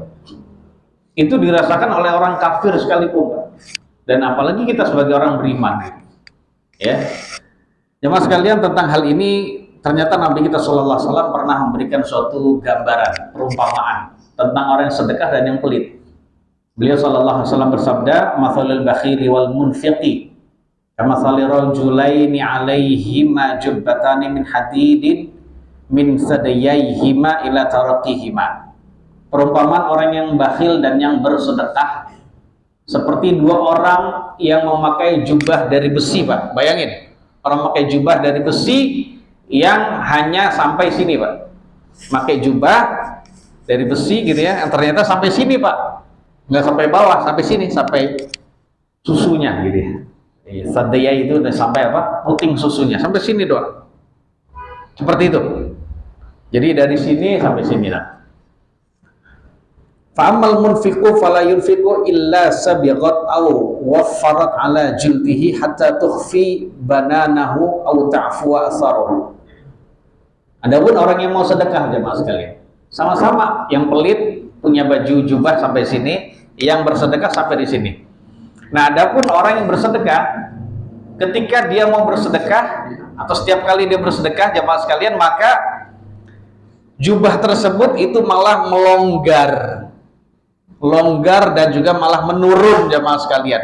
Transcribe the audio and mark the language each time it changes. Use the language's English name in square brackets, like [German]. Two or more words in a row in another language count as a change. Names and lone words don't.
[Indonesian] Itu dirasakan oleh orang kafir sekalipun Pak. Dan apalagi kita sebagai orang beriman ya. Jemaah sekalian, tentang hal ini ternyata Nabi kita [Arabic] صلى الله عليه وسلم [Indonesian] pernah memberikan suatu gambaran, perumpamaan tentang orang yang sedekah dan yang pelit. Beliau [Arabic] صلى الله عليه وسلم [Indonesian] bersabda, [Arabic] "مثل البخيل والمنفق كمثل رجلين عليهما جبتان من حديد من ثدييهما إلى تراقيهما." [Indonesian] Perumpamaan orang yang bakhil dan yang bersedekah seperti dua orang yang memakai jubah dari besi Pak. Bayangin, orang memakai jubah dari besi yang hanya sampai sini Pak. Pakai jubah dari besi gitu ya, yang ternyata sampai sini Pak, nggak sampai bawah, sampai sini, sampai susunya gitu ya. Sadaya itu udah sampai apa? Puting susunya sampai sini doang. Seperti itu. Jadi dari sini sampai sini lah. [Arabic] فأما المنفق فلا ينفق إلا سبغت أو وفرت على جلده حتى تخفي بنانه أو تعفو أثره. [Indonesian] Adapun orang yang mau sedekah jemaah sekalian, sama-sama yang pelit punya baju jubah sampai sini, yang bersedekah sampai di sini. Nah, adapun orang yang bersedekah, ketika dia mau bersedekah atau setiap kali dia bersedekah jemaah sekalian, maka jubah tersebut itu malah longgar dan juga malah menurun jemaah sekalian.